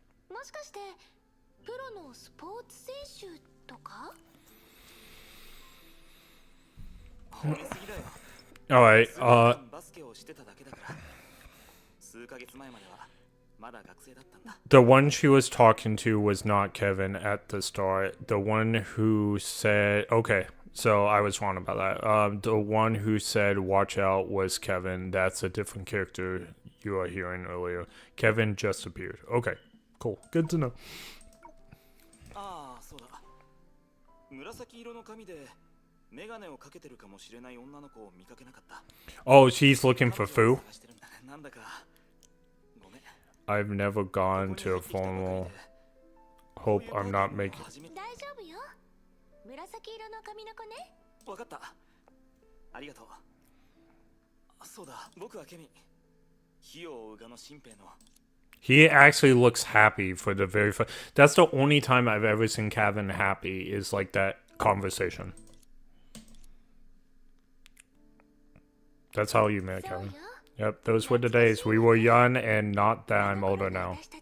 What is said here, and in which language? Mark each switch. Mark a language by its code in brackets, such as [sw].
[ja] もしかしてプロのスポーツ選手とか [en] Alright, [ja] バスケをしてただけだから。数ヶ月前まではまだ学生だったんだ。 [en] the one she was talking to was not Kevin at the start. The one who said, okay, so I was wrong about that. The one who said watch out was Kevin. That's a different character you are hearing earlier. Kevin just appeared. Okay, cool. Good to know. [ja] ああ、そうだ。紫色の髪でメガネをかけてるかもしれない女の子を見かけなかった。 [en] Oh, she's looking for Fu? [ja] なんだかごめん。 [en] I've never gone to a formal. Hope I'm not making. [ja] 大丈夫よ。紫色の髪の子ね。わかった。ありがとう。そうだ、僕はケミ。火を追うがの新兵の。 [en] He actually looks happy for the very first. That's the only time I've ever seen Kevin happy is like that conversation. That's how you met Kevin. Yep, those were the days. We were young, and not that I'm older now.